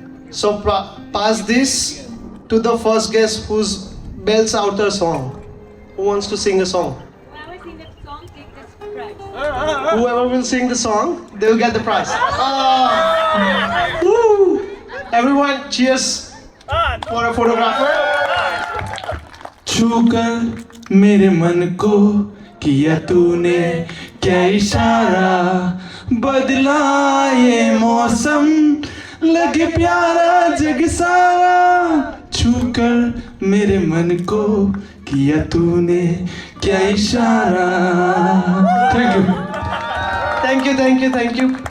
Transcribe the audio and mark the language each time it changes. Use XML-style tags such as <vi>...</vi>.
<en>So pass this to the first guest who's belts out a song. Who wants to sing a song? Whoever sing that song, take this prize. Whoever will sing the song, they will get the prize. Woo! Everyone, cheers for a photographer.</en> <hi>छूकर मेरे मन को किया तूने क्या इशारा, बदला ये मौसम लगे प्यारा जग सारा। छूकर मेरे मन को किया तूने क्या इशारा।</hi> <en>Thank you. Thank you, thank you, thank you.</en>